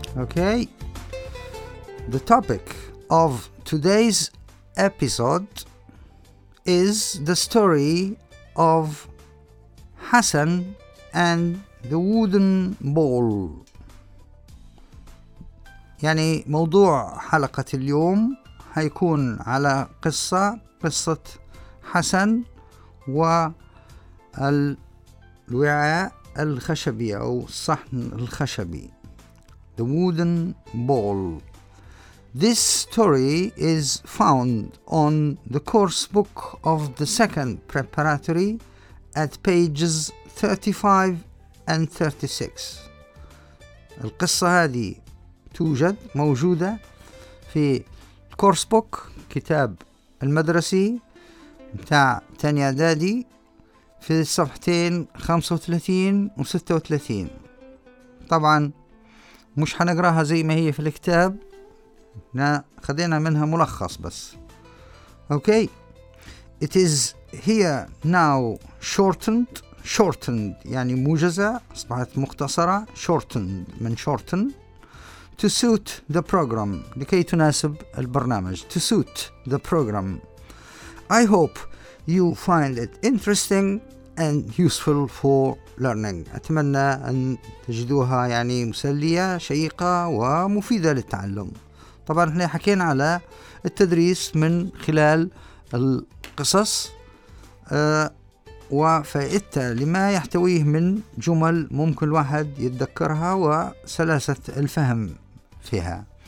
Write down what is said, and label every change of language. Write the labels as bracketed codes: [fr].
[en] Okay, the topic of today's episode is the story of Hassan and the wooden ball. [ar] يعني موضوع حلقة اليوم هيكون على قصة حسن والوعاء الخشبي أو الصحن الخشبي. [en] The wooden ball. This story is found on the course book of the second preparatory at pages 35 and 36. [ar] القصة هذه توجد موجودة في الكورس بوك كتاب المدرسي بتاع تاني اعدادي في الصفحتين 35 و36. طبعا مش هنقراها زي ما هي في الكتاب، خذينا منها ملخص بس. [en] Okay, it is here now shortened [ar] يعني موجزة، أصبحت مختصرة [en] shortened من shorten to suit the program، [ar] لكي تناسب البرنامج [en] to suit the program. I hope you find it interesting and useful for learning. [ar] أتمنى أن تجدوها يعني مسلية شيقة ومفيدة للتعلم. طبعا احنا حكينا على التدريس من خلال القصص وفائدتها لما يحتويه من جمل ممكن الواحد يتذكرها وسلاسة الفهم فيها.